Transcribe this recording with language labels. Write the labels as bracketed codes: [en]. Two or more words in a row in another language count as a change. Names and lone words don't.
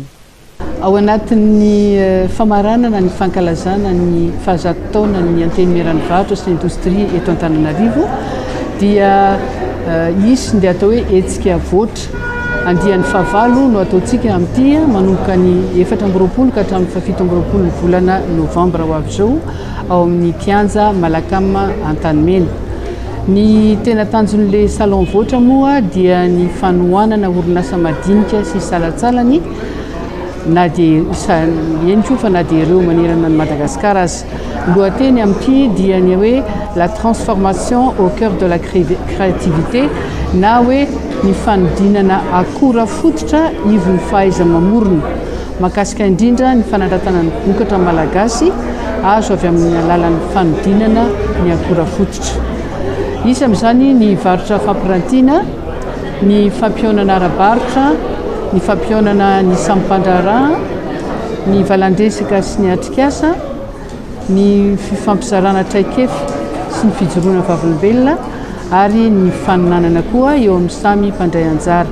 [mg] Ao anatin'ny famaranana ny fankalazana ny fahazatotaona ny anteny Meranivahatra sy indostria eto Antananarivo dia isy ndia atao hoe hetsika voatra andian'ny fahavalo no ataontsika amin'ity manomboka ny 4 ka hatramin'ny 17 ny volana novambra ho avy zao ao amin'ny kianja Malakama Antanimena. Ny tena tanjon'le salon voatra moa dia ny fanohanana orinasa madinika sy salatsalany na dia eny koa fa na dia ireo manerana ny Madagasikara azy. Lohateny amin'ity dia ny hoe [fr] la transformation au cœur de la créativité [mg] na hoe ny fanodinana akora fototra ivon'ny fahaiza-mamorona makasika indrindra ny fanandratana ny vokatra malagasy azo avy amin'ny alalan'ny fanodinana ny akora fototra. Isy amin'izany ny varotra fampirantiana, ny fampionana ara-barotra, ny fampionana ny sampandrara, ny valandresaka sy ny atrikasa, ny fifampizarana traikefa sy ny fijoroana vavolombelona ary ny fanonanana koa eo amin'ny samy mpandray anjara.